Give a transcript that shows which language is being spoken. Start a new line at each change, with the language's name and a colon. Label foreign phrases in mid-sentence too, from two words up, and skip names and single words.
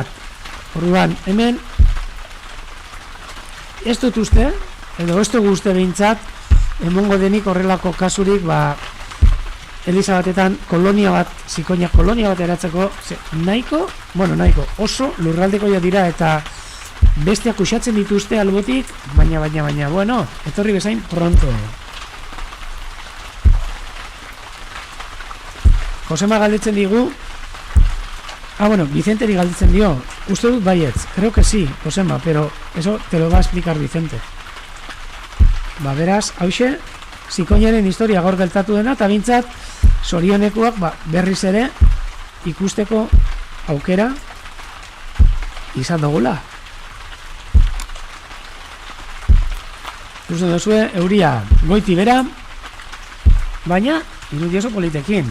Basque: Orduan, hemen ez dut uste, edo ez dugu uste behintzat, emongo denik horrelako kasurik, Eliza batetan kolonia bat, zikoinak kolonia bat eratzeko, nahiko, oso lurraldekoia dira, eta besteak usatzen dituzte albotik, baina, bueno, etorri bezain pronto. Josema galdetzen digu, Vicenteri galdetzen dio, uste dut baietz,
Spanish: creo que sí, Josema, pero eso te lo va a explicar Vicente.
Basque: Beraz, hauxe, zikoinaren historia gaur gertatu dena, eta bintzat, zorionekuak berriz ere ikusteko aukera izan dugula. Ikusten duzue, euria goiti bera, baina irudi oso politekin.